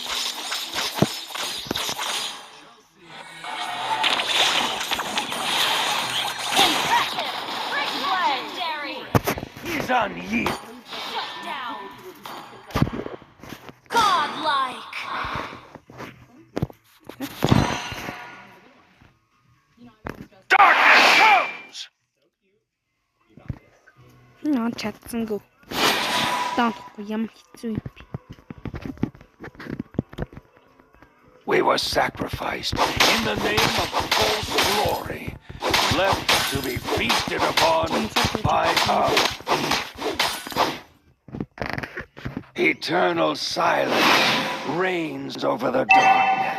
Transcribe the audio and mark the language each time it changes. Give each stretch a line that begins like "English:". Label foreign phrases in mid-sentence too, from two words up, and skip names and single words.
English: Impressive. Great play. Legendary. He's unyielding. Shut down. Godlike. Darkness comes!
Mongolian: Наа чадсангүй. Таахгүй ямар хэцүү юм бэ?
English: We were sacrificed in the name of false glory, left to be feasted upon by a thief. Eternal silence reigns over the darkness.